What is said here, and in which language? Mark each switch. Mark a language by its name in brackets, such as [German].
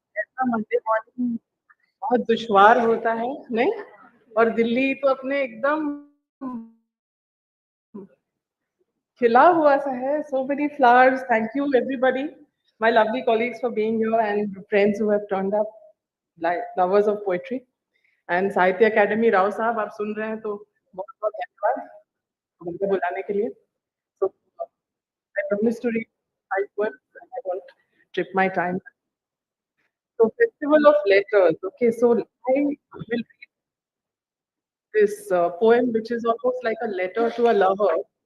[Hindi] ऐसा [English] Monday morning [Hindi] बहुत दुश्वार होता है, नहीं? और दिल्ली तो अपने एकदम खिला हुआ सा है, [English] so many flowers. Thank you everybody, my lovely colleagues for being here and friends who have turned up, like lovers of poetry. [Hindi] And साहित्य अकेडमी राव साहब आप सुन रहे हैं तो बहुत बहुत धन्यवाद मुझे बुलाने के लिए। [English] So I promise to read 5 words and I won't trip my time. So Festival of Letters. Okay, so I will read this poem which is almost like a letter to a lover.